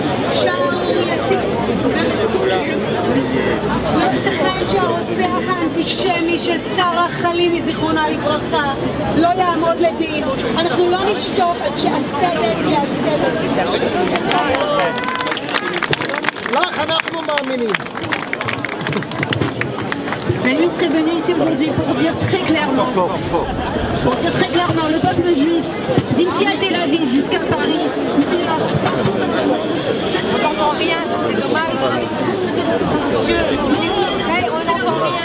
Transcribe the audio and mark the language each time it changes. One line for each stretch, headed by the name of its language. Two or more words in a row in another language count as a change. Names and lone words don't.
Hebrew: לא ייתכן שהרוצח האנטישמי של שרה חלימי, זיכרונה לברכה, לא יעמוד לדין. אנחנו לא נשתוק עד שהצדק יעשה. לך אנחנו מאמינים.
French: La ministre est venue ici aujourd'hui pour dire très clairement, le peuple juif, d'ici à Tel Aviv jusqu'à Paris, on n'entend rien, c'est dommage. Monsieur, on est tous prêts, on n'entend rien.